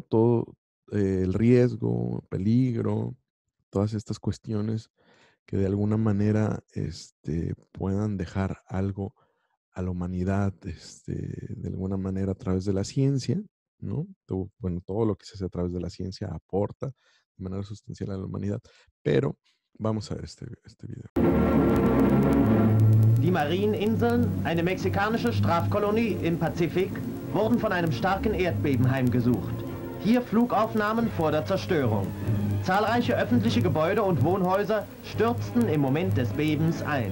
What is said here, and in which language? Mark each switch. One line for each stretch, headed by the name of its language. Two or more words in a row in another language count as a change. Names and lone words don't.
Spanish: Todo el riesgo, peligro, todas estas cuestiones que de alguna manera puedan dejar algo a la humanidad, de alguna manera a través de la ciencia, ¿no? Bueno, todo lo que se hace a través de la ciencia aporta de manera sustancial a la humanidad, pero vamos a ver este video.
German: Die Marieninseln, eine mexikanische Strafkolonie im Pazifik, wurden von einem starken Erdbeben heimgesucht. Hier Flugaufnahmen vor der Zerstörung. Zahlreiche öffentliche Gebäude und Wohnhäuser stürzten im Moment des Bebens ein.